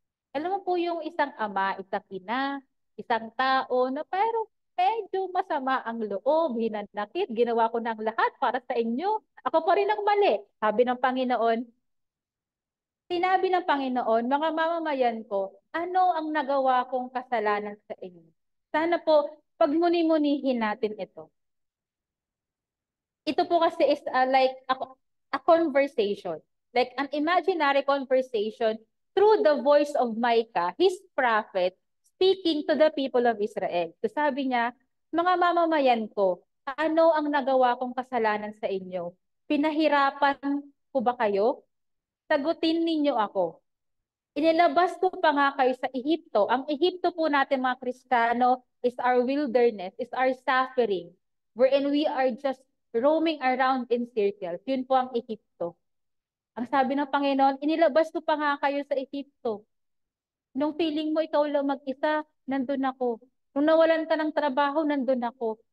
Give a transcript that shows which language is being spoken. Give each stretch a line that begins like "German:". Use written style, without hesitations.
Filipino: Alam mo po yung isang ama, isang ina, isang tao na pero medyo masama ang loob, hinanakit, ginawa ko ng lahat para sa inyo. Ako pa rin ang mali. Sabi ng Panginoon, sinabi ng Panginoon, mga mamamayan ko, ano ang nagawa kong kasalanan sa inyo? Sana po, pagmuni-munihin natin ito. Ito po kasi
English: is like a conversation. Like an imaginary conversation through the voice of Micah, his prophet, speaking to the people of Israel.
Filipino: So sabi niya, mga mamamayan ko, ano ang nagawa kong kasalanan sa inyo? Pinahirapan ko ba kayo? Sagutin ninyo ako. Inilabas ko pa nga kayo sa Ehipto. Ang Ehipto po natin mga Kristiyano
English: is our wilderness, is our suffering, wherein we are just roaming around in circles.
Filipino: Yun po ang Ehipto. Ang sabi ng Panginoon, inilabas ko pa nga kayo sa Ehipto. Nung feeling mo ikaw lang mag-isa, nandun ako. Nung nawalan ka ng trabaho, nandun ako.